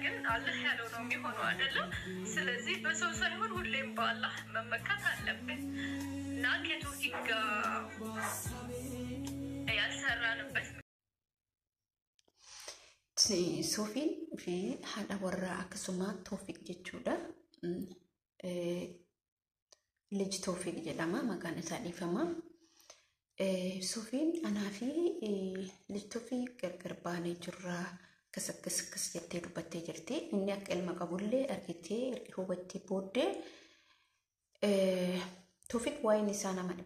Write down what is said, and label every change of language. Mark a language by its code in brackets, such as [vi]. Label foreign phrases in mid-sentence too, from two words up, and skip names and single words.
[am] አላህ ያለው ነው የሚሆነው አይደለም። ስለዚህ በሰው ሳይሆን ሁሌም በአላህ መመካት አለብን እና ከቶፊቅ ጋር ያልሰራንበት [om] ሶፊን fi haadha warraa akkasuma Toofiq jechuudha. Liji Toofiq jedhama, maqaan isaa dhiifama. Sofiin anaa fi liji Toofiq gargar baanee jirra. Akkas jettee dubbattee jirti. Inni akka ilma qabullee argitee hubattee booddee Toofiq waa'een isaa nama dhiba.